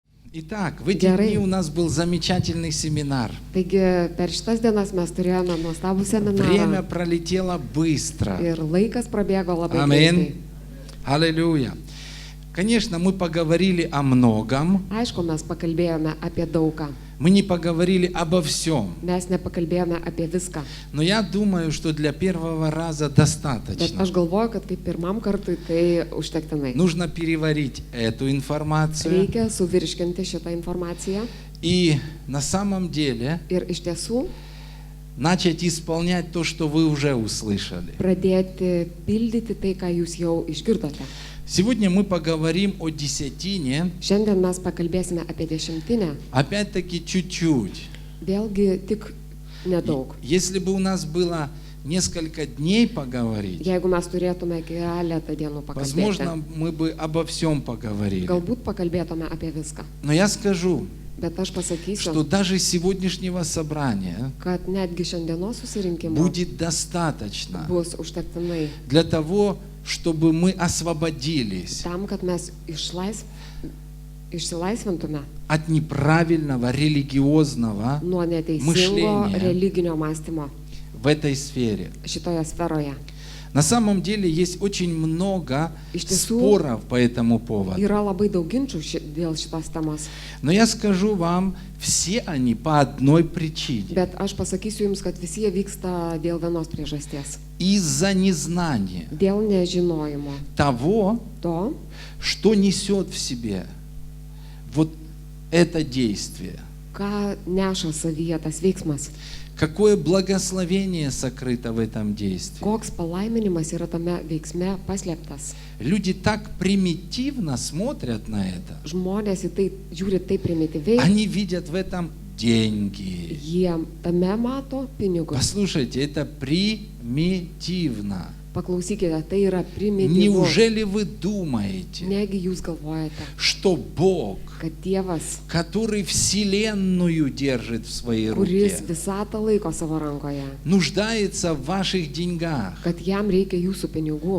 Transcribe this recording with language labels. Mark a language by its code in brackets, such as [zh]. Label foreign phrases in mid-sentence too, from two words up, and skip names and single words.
[ru] Итак, в эти дни у нас был замечательный семинар. [lt] Taigi per šitas dienas mes turėjome nuostabų seminarą. [ru] Время пролетело быстро. [lt] Ir laikas prabėgo labai [ru] Аминь. [lt] greitai. [ru] Аллилуйя. Конечно, мы поговорили о многом. [lt] Aišku, mes pakalbėjome apie daugą. [ru] Мы не поговорили обо всем. [lt] Mes nepakalbėjome apie viską. [ru] Но я думаю, что для первого раза [lt] Bet [ru] достаточно. [lt] aš galvoju, kad kaip pirmam kartui tai užtektinai. [ru] Нужно переварить эту информацию. [lt] Reikia suvirškinti šitą informaciją [ru] И на самом деле [lt] ir iš tiesų [ru] начать исполнять то, что вы уже услышали. [lt] pradėti pildyti tai, ką jūs jau išgirdote. [ru] Сегодня мы поговорим о десятине, [lt] Šiandien mes pakalbėsime apie dešimtinę. [ru] опять-таки чуть-чуть. [lt] Vėlgi tik nedaug. [ru] Если бы у нас было несколько дней поговорить, [lt] Jeigu mes turėtume keletą dienų [ru] возможно, [lt] pakalbėti, [ru] мы бы обо всем поговорили. [lt] galbūt pakalbėtume apie viską. [ru] Но я скажу, [lt] Bet aš [ru] что [lt] pasakysiu, [ru] даже сегодняшнего собрания [lt] kad netgi šiandienos susirinkimo [ru] будет достаточно [lt] bus užtektinai [ru] для того, чтобы мы освободились [lt] tam, kad mes išsilaisvintume [ru] от неправильного религиозного [lt] nuo neteisingo [ru] Мышление. [lt] religinio mąstymo [ru] в этой сфере. [lt] šitoje sferoje. [ru] На самом деле есть очень много [lt] Iš tiesų, [ru] споров по этому поводу. [lt] Yra labai daug ginčių dėl šitos temos. [ru] Но я скажу вам, все они по одной причине. [lt] Bet aš pasakysiu jums, kad visi jie vyksta dėl vienos priežasties. [ru] Из-за незнания [lt] Dėl nežinojimo [ru] того, [lt] to, [ru] что несет в себе вот это действие. [lt] ką neša savyje tas veiksmas. [ru] Какое благословение сокрыто в этом действии. [lt] Koks palaiminimas yra tame veiksme paslėptas. [ru] Люди так примитивно смотрят на это. [lt] Žmonės į tai žiūri taip primityviai, [ru] Они видят в этом деньги. [lt] jie tame mato pinigus. [ru] Послушайте, это примитивно. [lt] Paklausykite, tai yra primityvu. [ru] Неужели вы думаете, [lt] Negi jūs galvojate, [ru] что Бог, [lt] kad Dievas, [ru] который Вселенную держит в своей руке, [lt] kuris visatą laiko savo rankoje, [ru] нуждается в ваших деньгах [lt] kad jam reikia jūsų pinigų